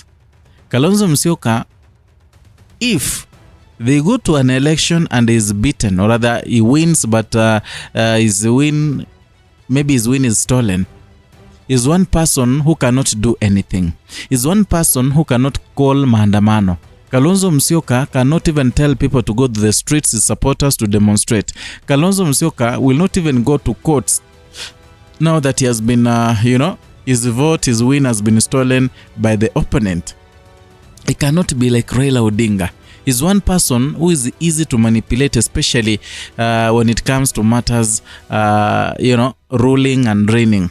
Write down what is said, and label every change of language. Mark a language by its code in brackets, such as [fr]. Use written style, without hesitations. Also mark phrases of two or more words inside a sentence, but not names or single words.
[en] Kalonzo Musyoka, if they go to an election and is beaten, or rather he wins, but his win is stolen, is one person who cannot do anything. Is one person who cannot call maandamano. Kalonzo Musyoka cannot even tell people to go to the streets, his supporters, to demonstrate. Kalonzo Musyoka will not even go to courts now that he has been, his win has been stolen by the opponent. He cannot be like Raila Odinga. Is one person who is easy to manipulate, especially when it comes to matters, ruling and reigning.